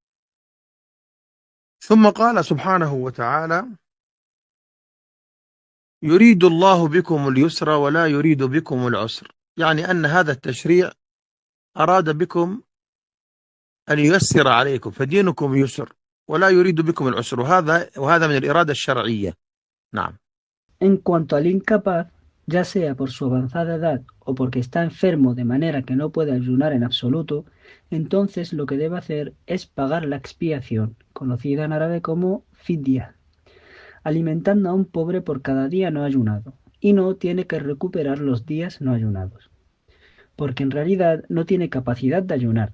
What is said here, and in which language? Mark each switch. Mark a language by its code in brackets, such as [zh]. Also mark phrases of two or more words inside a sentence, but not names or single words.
[ar] ثم قال سبحانه وتعالى: يريد الله بكم اليسر ولا يريد بكم العسر، يعني أن هذا التشريع أراد بكم أن ييسر عليكم فدينكم يسر ولا يريد بكم العسر، وهذا من الإرادة الشرعية. نعم. [es] En cuanto al incapaz, ya sea por su avanzada edad o porque está enfermo de manera que no puede ayunar en absoluto, entonces lo que debe hacer es pagar la expiación, conocida en árabe como fidya, alimentando a un pobre por cada día no ayunado, y no tiene que recuperar los días no ayunados, porque en realidad no tiene capacidad de ayunar.